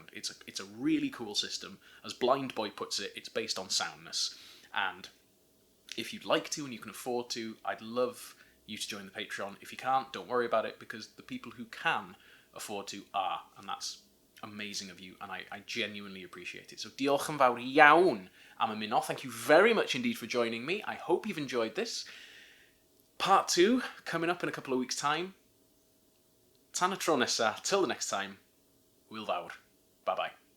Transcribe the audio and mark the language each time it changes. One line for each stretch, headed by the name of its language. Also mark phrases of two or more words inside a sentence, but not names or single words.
English: It's a really cool system. As Blind Boy puts it, it's based on soundness. And if you'd like to and you can afford to, I'd love you to join the Patreon. If you can't, don't worry about it, because the people who can afford to are, and that's amazing of you, and I genuinely appreciate it.
Welsh: So diolch yn fawr iawn am ymuno.
English: Thank you very much indeed for joining me. I hope you've enjoyed this. Part 2 coming up in a couple of weeks' time.
Welsh: Tan y tro nesa,
English: till the next time,
Welsh: hwyl fawr.
English: Bye-bye.